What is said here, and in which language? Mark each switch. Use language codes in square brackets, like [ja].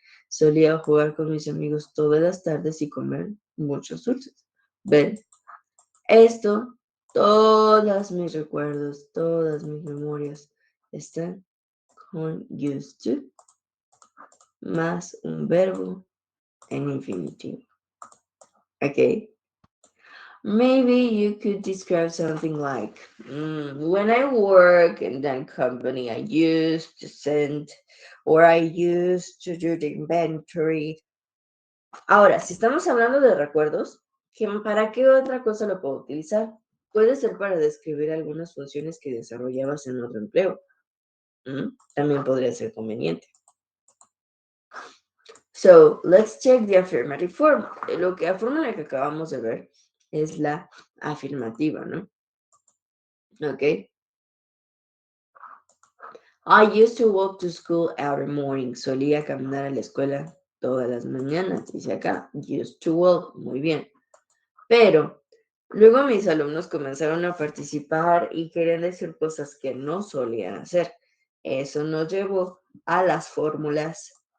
[es] Solía jugar con mis amigos todas las tardes y comer muchos dulces. ¿Ven? Esto, todos mis recuerdos, todas mis memorias están con used to más un verbo en infinitivo. [en] Okay? Maybe you could describe something like, when I work in that company, I used to send, or I used to do the inventory. [es] Ahora, si estamos hablando de recuerdos, ¿para qué otra cosa lo puedo utilizar? Puede ser para describir algunas funciones que desarrollabas en otro empleo. También podría ser conveniente. [en] So, let's check the affirmative form. [es] La fórmula que acabamos de ver es la afirmativa, ¿no? [en] Ok. I used to walk to school every morning. [es] Solía caminar a la escuela todas las mañanas. Dice acá, [en] used to walk. [es] Muy bien. Pero luego mis alumnos comenzaron a participar y querían decir cosas que no solían hacer. Eso nos llevó a las fórmulas